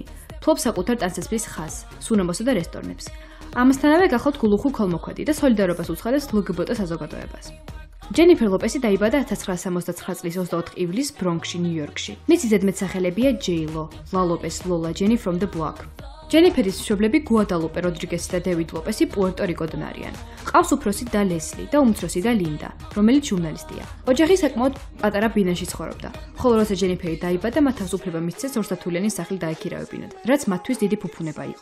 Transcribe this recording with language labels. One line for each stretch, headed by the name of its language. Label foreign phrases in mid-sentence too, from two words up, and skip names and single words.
Georgian: ფლობს საკუთარ ტანსაცმლის ხაზს, სუნამოსა და რესტორნებს. ამასთანავე გახლავთ გულუხუ ქოლმოქმედი და სოლიდარობას უცხადებს LGBT საზოგადოებას. ჯენიფერ ლოპესი დაიბადა 1969 წლის 24 ივლისს ბრონქსში, ნიუ-იორკში. მისი ზედმეტსახელებია ჯეილო, ლა ლოპეს, ლოლა ჯენი from the block. ჯენიფერის მშობლები გუადალუპე როდრიგესი და დევიდ ლოპესი პუერტო-რიკოდან არიან. ყავს უფროსი და ლესლი და უმცროსი და ლინდა, რომელიც ჟურნალისტია. ოჯახი საკმაოდ პატარა ბინაში ცხოვრობდა. ხოლო როცა ჯენიფერი დაიბადა, მათ თავისუფლება მისცეს ორსართულიანი სახლი დაექირავებინათ, რაც მათთვის დიდი ფუფუნება იყო.